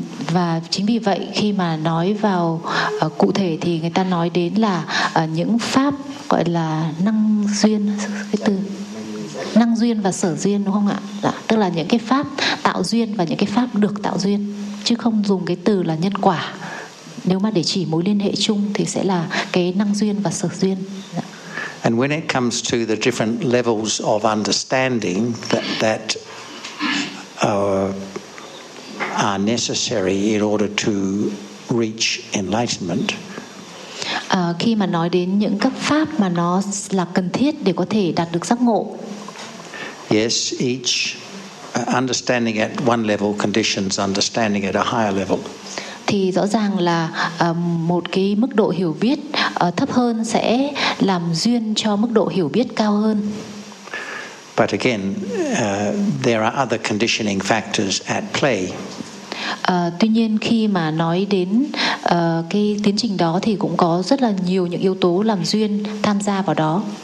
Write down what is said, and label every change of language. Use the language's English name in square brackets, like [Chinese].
[Vietnamese] Và chính vì vậy khi mà nói vào cụ thể thì người ta nói đến là những pháp gọi là năng duyên, cái từ năng duyên và sở duyên, đúng không ạ? Dạ, tức là những cái pháp tạo duyên và những cái pháp được tạo duyên, chứ không dùng cái từ là nhân quả. Nếu mà để chỉ mối liên hệ chung thì sẽ là cái năng duyên và sở duyên. Dạ. [English] And when it comes to the different levels of understanding that are necessary in order to reach enlightenment. [Vietnamese] Khi mà nói đến những các pháp mà nó là cần thiết để có thể đạt được giác ngộ. [English] Yes, each understanding at one level conditions understanding at a higher level. [Vietnamese] Thì rõ ràng là một cái mức độ hiểu biết thấp hơn sẽ làm duyên cho mức độ hiểu biết cao hơn. [English] But again, there are other conditioning factors at play. [Vietnamese] Tuy nhiên khi mà nói đến cái tiến trình đó thì cũng có rất là nhiều những yếu tố làm duyên tham gia vào đó.